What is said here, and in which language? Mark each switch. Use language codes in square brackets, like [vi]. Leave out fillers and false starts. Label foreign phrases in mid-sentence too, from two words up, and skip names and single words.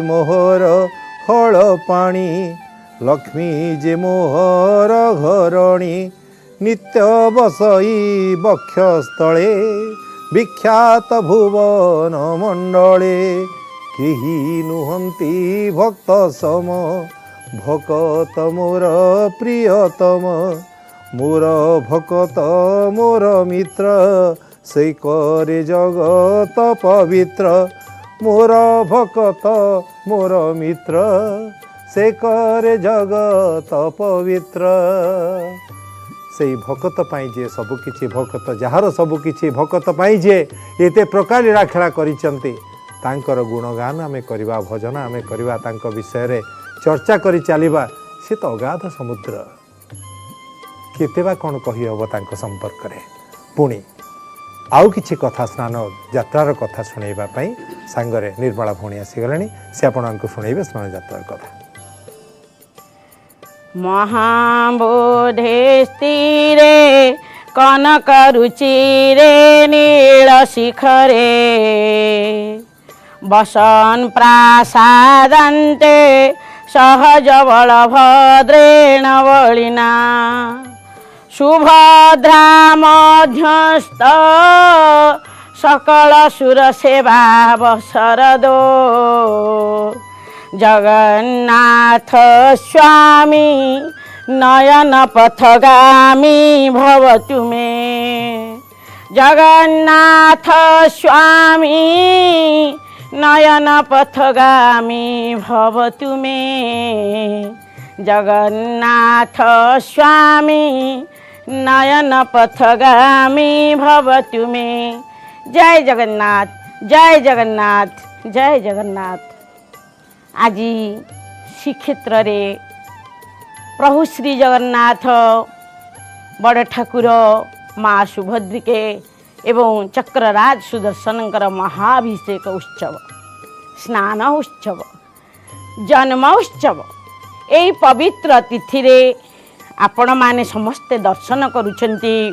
[or] ମୋହର ହଳ ପାଣି ଲକ୍ଷ୍ମୀ ଯେ ମୋହର ଘରଣୀ ନିତ୍ୟ ବସଇ ବକ୍ଷସ୍ଥଳେ ବିଖ୍ୟାତ ଭୁବନ ମଣ୍ଡଳେ କେହି ନୁହନ୍ତି ଭକ୍ତ ସମ ଭକତ ମୋର ପ୍ରିୟତମ ମୋର ଭକତ ମୋର ମିତ୍ର ସେ କରେ ଜଗତ ପବିତ୍ର ମୋର ଭକତ ମୋର ମିତ୍ର ସେ କରେ ଜଗତ ପବିତ୍ର ସେ ଭକତ ପାଇ ଯେ ସବକିଛି ଭକତ ଯାର ସବକିଛି ଭକତ ପାଇ ଯେ ଏତେ ପ୍ରକାର ଲୀଳା ଖେଳା କରିସନ୍ତି ତାଙ୍କର ଗୁଣଗାନ ଆମେ କରବା ଭଜନ ଆମେ କରବା ତାଙ୍କ ବିଷୟ ରେ ଚର୍ଚ୍ଚା କରି ଚଳିବା ସେ ତ ଅଗାଧ ସମୁଦ୍ର କେତେବା କଉଣ କହି ହମ ତାଙ୍କ ସମ୍ପର୍କ ରେ ପୁଣି ଆଉ କିଛି କଥା ସ୍ନାନ ଯାତ୍ରାର କଥା ଶୁଣେଇବା ପାଇ ସାଙ୍ଗରେ ନିର୍ମଳା ଭଉଣୀ ଆସିଗଲାଣି ସେ ଆପଣଙ୍କୁ ଶୁଣେଇବେ ସ୍ନାନ ଯାତ୍ରାର କଥା [sa] महाबोधे स्थिरे कनक रुचिरे नील शिखरे बसन प्रासादन्ते सहज बलभद्रेण बलिना सुभद्रा मध्यस्थ सकल सुर सेवा बसरदो जगन्नाथ स्वामी नयन पथगामी भवतु मे जगन्नाथ स्वामी नयन पथगामी भवतु मे जगन्नाथ स्वामी नयन पथगामी भवतु मे। जय जगन्नाथ जय जगन्नाथ जय जगन्नाथ। [or] ଆଜି ଶ୍ରୀକ୍ଷେତ୍ର ରେ ପ୍ରଭୁ ଶ୍ରୀ ଜଗନ୍ନାଥ ବଡ଼ ଠାକୁର ମା ସୁଭଦ୍ରିକେ ଏବଂ ଚକ୍ରରାଜ ସୁଦର୍ଶନଙ୍କର ମହାଭିଷେକ ଉତ୍ସବ ସ୍ନାନ ଉତ୍ସବ ଜନ୍ମ ଉତ୍ସବ ଏହି ପବିତ୍ର ତିଥି ରେ ଆପଣ ମାନେ ସମସ୍ତେ ଦର୍ଶନ କରୁଛନ୍ତି।